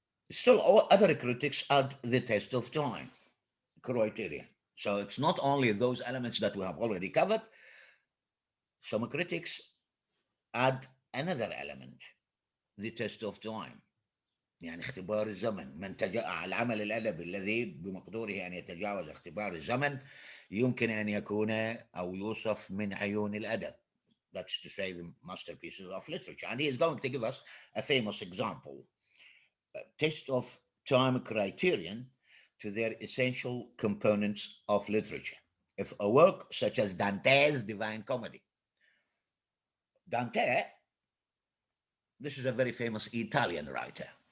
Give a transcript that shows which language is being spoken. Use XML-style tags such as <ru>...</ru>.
<en>Still, all other critics add the test of time criteria. So it's not only those elements that we have already covered. Some critics add another element, the test of time.</en> <ar>يعني اختبار الزمن. من العمل الأدبي الذي بمقدوره أن يتجاوز اختبار الزمن يمكن أن يكون أو يوصف من عيون الأدب.</ar> <en>That's to say, the masterpieces of literature. And he is going to give us a famous example, a test of time criterion to their essential components of literature. If a work such as Dante's Divine Comedy, Dante, this is a very famous Italian writer.</en>